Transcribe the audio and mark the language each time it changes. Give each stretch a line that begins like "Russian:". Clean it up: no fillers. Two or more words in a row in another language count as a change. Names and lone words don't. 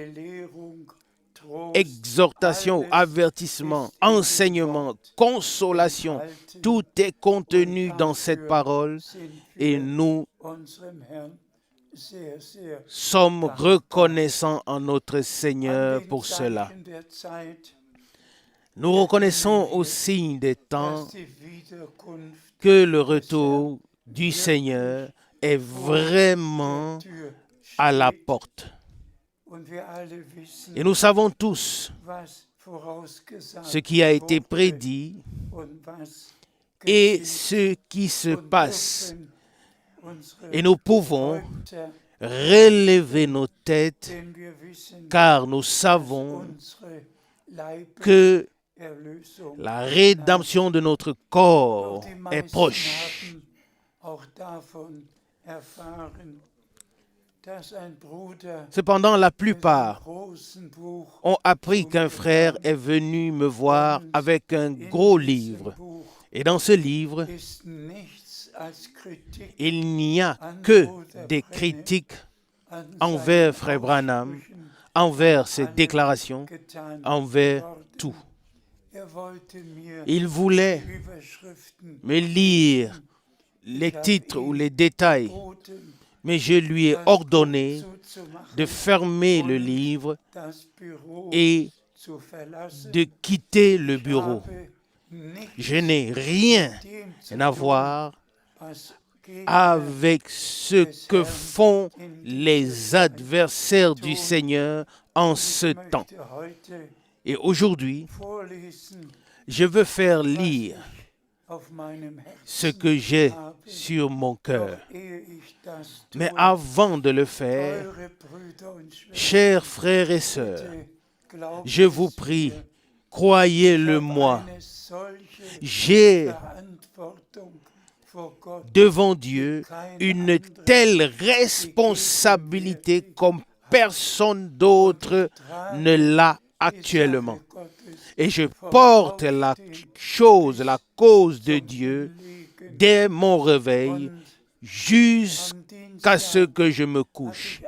French: Exhortation, avertissement, enseignement, consolation, tout est contenu dans cette parole et nous sommes reconnaissants en notre Seigneur pour cela. Nous reconnaissons au signe des temps
German: dass die Wiederkunft
French: que le retour du Seigneur est vraiment
German: Tür
French: à la
German: steht.
French: porte.
German: Und wir alle wissen,
French: Et nous savons tous
German: was vorausgesagt
French: ce qui a été
German: wurde
French: prédit
German: und was
French: et
German: geschieht.
French: ce qui se
German: Und
French: passe.
German: dürfen unsere
French: Et nous pouvons
German: Häupter,
French: relever nos têtes
German: denn wir wissen,
French: car nous savons
German: unsere
French: que
German: Leibeserlösung
French: la rédemption de notre corps
German: die
French: est
German: meisten
French: proche.
German: haben auch davon erfahren, dass ein Bruder
French: Cependant, la
German: mit einem
French: plupart
German: großen Buch
French: ont appris qu'un frère est venu me voir avec un gros livre.
German: Buch
French: Et dans ce livre,
German: ist nichts als Kritik
French: il n'y a que des critiques
German: an
French: envers
German: seinen
French: Frère Branham,
German: Aussprüchen
French: envers ses déclarations,
German: getan
French: envers
German: worden.
French: tout.
German: Wollte mir
French: Il voulait
German: Überschriften
French: me lire les titres ou les détails,
German: boten,
French: mais je lui ai ordonné
German: zuzumachen,
French: de fermer le livre
German: das Büro
French: et
German: zu verlassen.
French: de quitter le bureau.
German: Habe nichts
French: Je n'ai rien
German: dem zu
French: à
German: tun,
French: voir
German: was Gegner
French: avec ce que font les adversaires du Seigneur en ce temps.
German: möchte heute
French: Et aujourd'hui,
German: vorlesen,
French: je veux faire lire
German: auf meinem
French: ce
German: Herzen
French: que j'ai
German: habe.
French: sur mon cœur.
German: Doch ehe ich das
French: Mais
German: tue,
French: avant de le faire,
German: eure Brüder und Schwestern,
French: chers frères et sœurs,
German: bitte glaubt
French: je vous
German: es
French: prie,
German: mir,
French: croyez-le
German: ich habe
French: moi,
German: eine solche
French: j'ai
German: Verantwortung vor Gott,
French: devant Dieu une telle responsabilité comme personne d'autre ne l'a actuellement. Et je porte la cause de Dieu dès mon réveil jusqu'à ce que je me couche.